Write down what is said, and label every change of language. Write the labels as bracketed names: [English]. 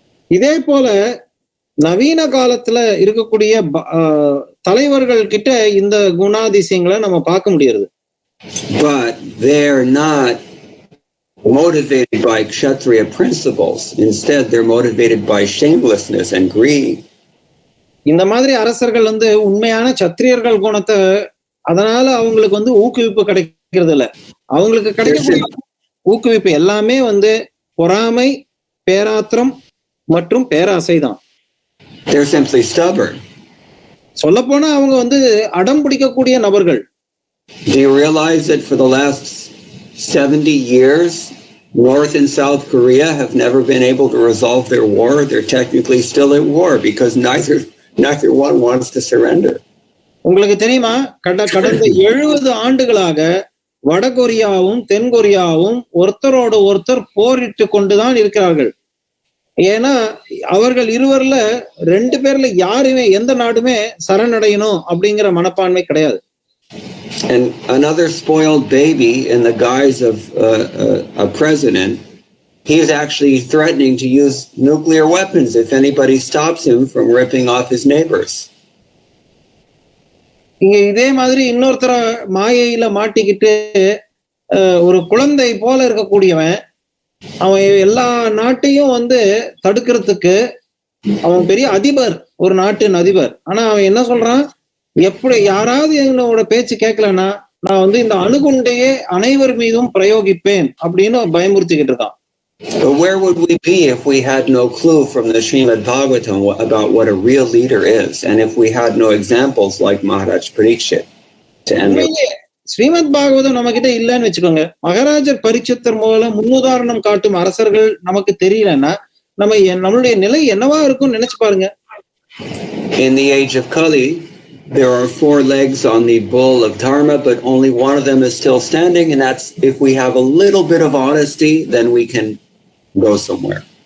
[Tamil] இதே போல நவீன காலத்துல இருக்கக்கூடிய தலைவர்கள் கிட்ட இந்த குணாதிசயங்களை நம்ம பார்க்க முடியாது. [English] But they're not motivated by kshatriya principles. Instead, they're motivated by shamelessness and greed. [Tamil] இந்த மாதிரி அரசர்கள் உண்மையான சத்திரியர்கள் குணத்தை அதனால அவங்களுக்கு ஊக்குவிப்பு கிடைக்கிறது இல்ல. அவங்களுக்கு கிடைக்கக்கூடிய ஊக்குவிப்பு எல்லாமே பொறாமை, பேராத்திரம் மற்றும் பேராசைதான். [English] They're simply stubborn. [Tamil] சொல்ல போனா அவங்க அடம் பிடிக்கக்கூடிய நபர்கள். [English] Do you realize that for the last 70 years, North and South Korea have never been able to resolve their war? They're technically still at war because neither one wants to surrender. [Tamil] உங்களுக்கு தெரியுமா, கடந்த 70 ஆண்டுகளாக வடகொரியாவும் தென்கொரியாவும் ஒருத்தரோட ஒருத்தர் போரிட்டு கொண்டுதான் இருக்கிறார்கள். ஏன்னா அவர்கள் இருவர்ல 2 பேர்ல யாருமே எந்த நாடுமே சரணடையணும் அப்படிங்கிற மனப்பான்மை கிடையாது. [English] And another spoiled baby in the guise of a president, he's actually threatening to use nuclear weapons if anybody stops him from ripping off his neighbors. [Tamil] இங்க இதே மாதிரி இன்னொருத்தர மாயையில மாட்டிக்கிட்டு ஒரு குழந்தை போல இருக்கக்கூடியவன், அவன் எல்லா நாட்டையும் தடுக்கிறதுக்கு அவன் பெரிய அதிபர், ஒரு நாட்டின் அதிபர். ஆனா அவன் என்ன சொல்றான், எப்படி யாராவது என்னோட பேச்சு கேட்கலன்னா நான் இந்த அணுகுண்டையே அனைவர் மீதும் பிரயோகிப்பேன் அப்படின்னு பயமுறுத்திக்கிட்டு இருக்கான். [English] But where would we be if we had no clue from the Srimad Bhagavatam about what a real leader is, and if we had no examples like Maharaj Parikshit to emulate? [Tamil] Srimad Bhagavatam நம்ம கிட்ட இல்லைன்னு வச்சுக்கோங்க, மகாராஜர் பரீட்சித்தர் மூலம் முன்னுதாரணம் காட்டும் அரசர்கள் நமக்கு தெரியலன்னா நம்மளுடைய நிலை என்னவா இருக்கும்னு நினைச்சு பாருங்க. [English] In the age of Kali, there are 4 legs on the bull of dharma, but only one of them is still standing, and that's if we have a little bit of honesty, then we can go somewhere.